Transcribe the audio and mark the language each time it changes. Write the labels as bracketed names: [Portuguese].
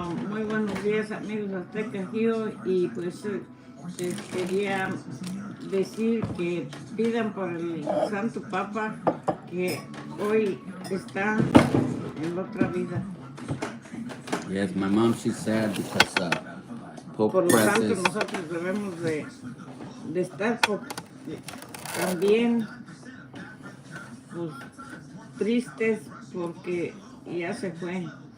[Spanish] Muy buenos días, amigos aztecas, yo, y pues les quería decir que pidan por el Santo Papa que hoy está en la otra vida. [English] Yes, my mom, she's sad because Pope [Spanish] Por lo tanto, [English] Francis. [Spanish] nosotros debemos de estar también pues, tristes porque ya se fue.